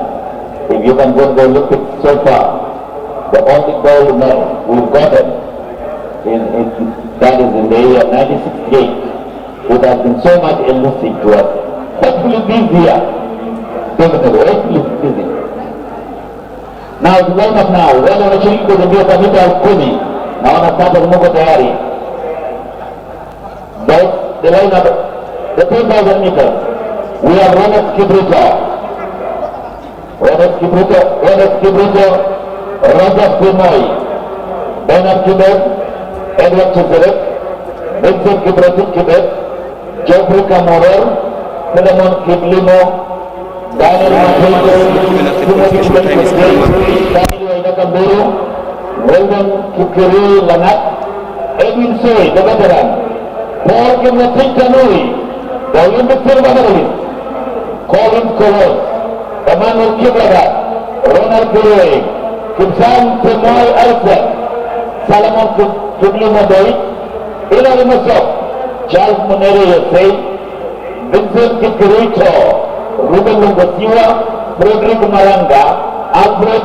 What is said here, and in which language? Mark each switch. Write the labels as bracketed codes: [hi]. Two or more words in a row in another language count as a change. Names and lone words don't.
[en] If you can go to the Olympics so far, the only gold medal we've gotten that is in the year 1968. It has been so much elusive to us. Hopefully this year, definitely, hopefully busy. Now it's warm up now. [sw] Wale wanashiriki kwenye mbio za mita 10. Naona sasa mko tayari. [en] That's the lineup, the 10,000 meters. We have Ronald Kibrito, Roger Pimoy, Bernard Kibet, Edward Chizerek, Vincent Kibet, Geoffrey Kamorel, Philemon Kiblimo, Daniel Mateo, Daniel Wainakamburu, Weldon Kikiri Lanat, Edwin Soy, the veteran, Paul Kimnatik Tanui, the Olympic silver medalist, Colin Kolos, Emmanuel Kibragat, Ronald Kiroy, Kimsan Temoy Alsek, Salomon Kiblimo Doit, Hilary Masok, Charles Monero Yosei, Vincent Kikirito, Ruben Lungosiwa, Frederick Maranga, Alfred